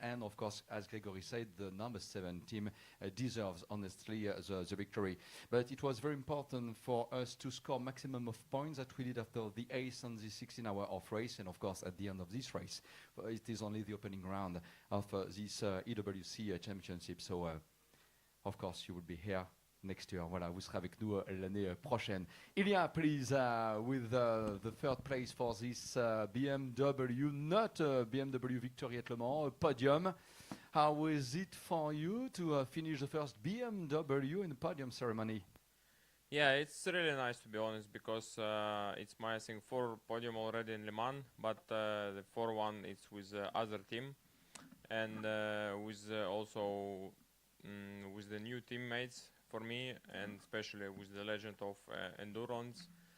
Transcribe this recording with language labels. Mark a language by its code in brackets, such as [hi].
[en] And of course, as Gregory said, the number 7 team deserves, honestly, the victory. But it was very important for us to score maximum of points that we did after the 8th and the 16-hour off race. And of course, at the end of this race, it is only the opening round of this EWC championship. So, of course, you will be here next year. [fr] Voilà, vous serez avec nous l'année prochaine. [en] Ilya, please, with the third place for this BMW, not a BMW victory at Le Mans, a podium. How was it for you to finish the first BMW in the podium ceremony? Yeah, it's really nice, to be honest, because it's my, I think, 4 podium already in Le Mans, but the 4th one is with other team, and with also with the new teammates for me, and especially with the legend of endurance.